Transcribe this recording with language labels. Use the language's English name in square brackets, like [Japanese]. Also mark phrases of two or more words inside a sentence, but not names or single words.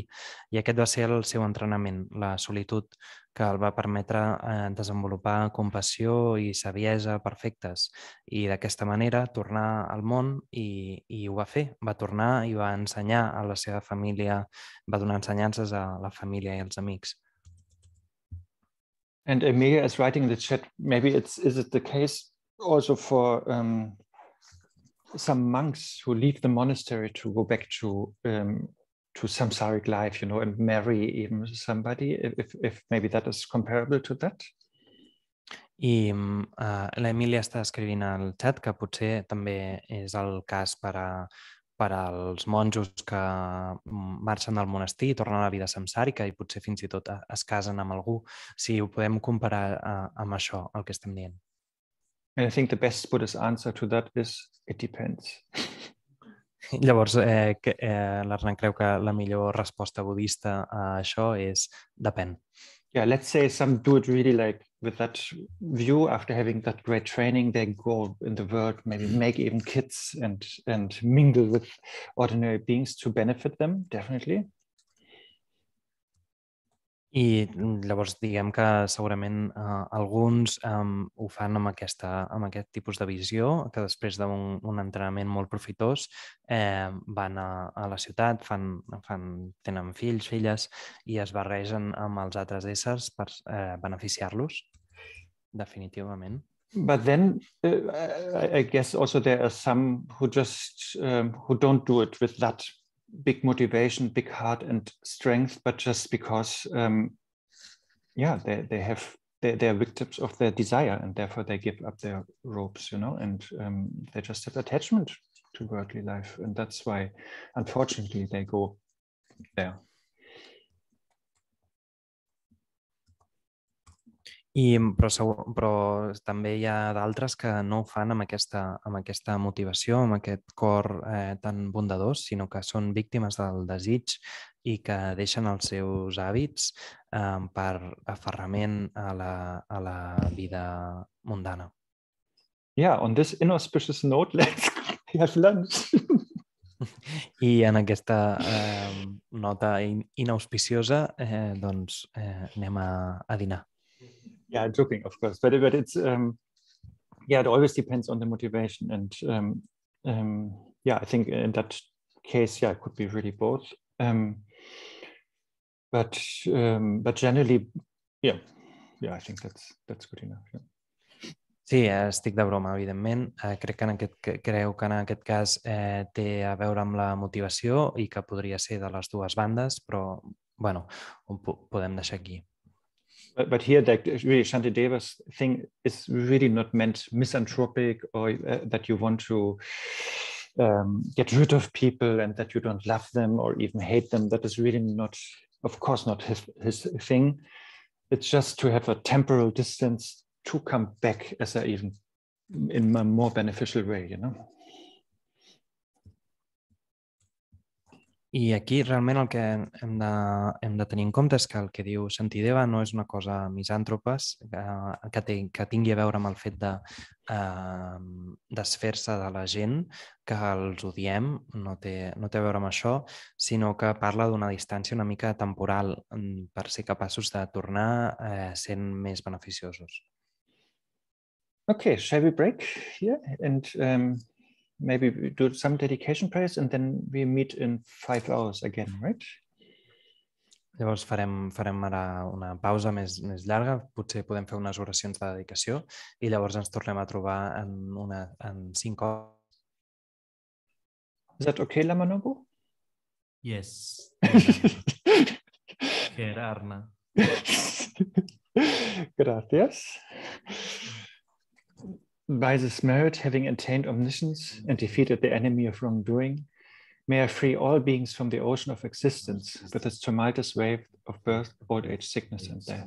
[Catalan] I aquest va ser el seu entrenament, la solitud, que el va permetre desenvolupar compassió i saviesa perfectes. I d'aquesta manera tornar al món i ho va fer. Va tornar i va ensenyar a la seva família, va donar ensenyances a la família i als amics. [English] And Emilia is writing in the chat, maybe is it the case also for some monks who leave the monastery to go back to samsaric life, and marry even somebody, if maybe that is comparable to that? [Catalan] I l'Emília està escrivint al xat que potser també és el cas per als monjos que marxen del monestir i tornen a la vida samsàrica i potser fins i tot es casen amb algú. Si ho podem comparar amb això, el que estem dient. [English] And I think the best Buddhist answer to that is, it depends. [Catalan] Llavors, l'Arne creu que la millor resposta budista a això és depèn. [English] Yeah, let's say some do it really like with that view after having that great training, they go in the world, maybe make even kids and mingle with ordinary beings to benefit them, definitely. [Catalan] I llavors diguem que segurament alguns ho fan amb aquest tipus de visió, que després d'un entrenament molt profitós van a la ciutat, tenen fills, filles i es barregen amb els altres éssers per beneficiar-los, definitivament. [English] But then I guess also there are some who just who don't do it with that big motivation, big heart and strength, but just because, they're victims of their desire, and therefore they give up their robes, and they just have attachment to worldly life, and that's why, unfortunately, they go there. [Catalan] Però també hi ha d'altres que no ho fan amb aquesta motivació, amb aquest cor tan bondadós, sinó que són víctimes del desig i que deixen els seus hàbits per aferrament a la vida mundana. [English] Yeah, on this inauspicious note, let's have lunch. [Catalan] I en aquesta nota inauspiciosa, doncs anem a dinar. [English] Yeah, I'm joking, of course, but it's it always depends on the motivation, and I think in that case, it could be really both. But generally, I think that's good enough. Yeah. [Catalan] Sí, estic de broma, evidentment. Crec que en aquest cas té a veure amb la motivació i que podria ser de les dues bandes, però bueno, ho podem deixar aquí. [English] But here, really, Shantideva's thing is really not meant misanthropic, or that you want to get rid of people and that you don't love them or even hate them. That is really not, of course, not his thing. It's just to have a temporal distance to come back in a more beneficial way, [Catalan] I aquí realment el que hem de tenir en compte és que el que diu Shantideva no és una cosa misàntropes que tingui a veure amb el fet de desfer-se de la gent, que els odiem, no té a veure amb això, sinó que parla d'una distància una mica temporal per ser capaços de tornar sent més beneficiosos. [English] Okay, shall we break here and maybe we do some dedication prayers and then we meet in 5 hours again, right? [Catalan] Llavors farem ara una pausa més llarga, potser podem fer unes oracions de dedicació i llavors ens tornem a trobar en 5 hores. [English] Is that okay, Lama Nobu? Yes. Arne. Gracias. By this merit, having attained omniscience and defeated the enemy of wrongdoing, may I free all beings from the ocean of existence with its tumultuous wave of birth, old age, sickness, and death.